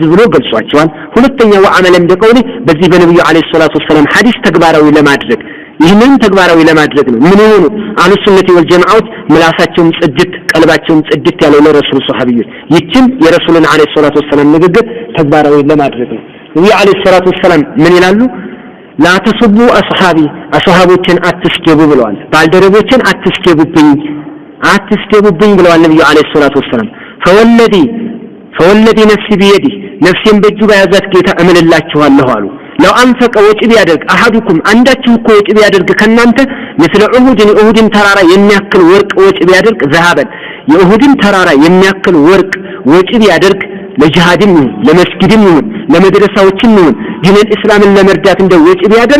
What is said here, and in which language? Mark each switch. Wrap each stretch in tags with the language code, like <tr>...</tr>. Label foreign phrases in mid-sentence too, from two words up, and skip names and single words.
<am>ብሎ ገልጿቸዋል ሁለተኛ ወአመለን ደቀውኒ በዚህ በነብዩ</am> <ar>عليه الصلاة والسلام</ar> <am>ሐዲስ ተግባራዊ ለማድረግ ይህንን ተግባራዊ ለማድረግ ነው ምን ሆኑ</am> <ar>أهل السنة والجماعة</ar> <am>ምላሳቸውን ጽድት ቀልባቸውን ጽድት ያለው ለረሱል ሷሃቢዎች ይችም የረሱልን</am> <ar>عليه الصلاة والسلام</ar> <am>ንግግር ተግባራዊ ለማድረግ ነው ነብዩ</am> <ar>عليه الصلاة والسلام</ar> <am>ምን ይላሉ</am> <ar>لا تسبوا</ar> <am>አስሐቦችን አትስደቡ ብለዋል ባልደረቦችን አትስደቡብኝ ብለዋል ነብዩ</am> <ar>عليه الصلاة والسلام فوالذي نفسي بيده نفسين</ar> <am>በእጁ በያዛት ጌታ እምልላችኋለሁ አሉ</am> <ar>لو انفق</ar> <am>ወጪ ቢያደርግ አሐዱኩም አንዳችሁ እኮ ወጪ ቢያደርግ ከናንተ مثل እሁድን ተራራ የሚያክል ወርቅ ወጪ ቢያደርግ ዘሃበን የእሁድን ተራራ የሚያክል ወርቅ ወጪ ቢያደርግ ለጂሃድም ይሁን ለመስጊድም ይሁን ለመድረሳዎችም ይሁን ዲንን እስላምን ለመርዳት እንደ ወጪ ቢያደርግ</am>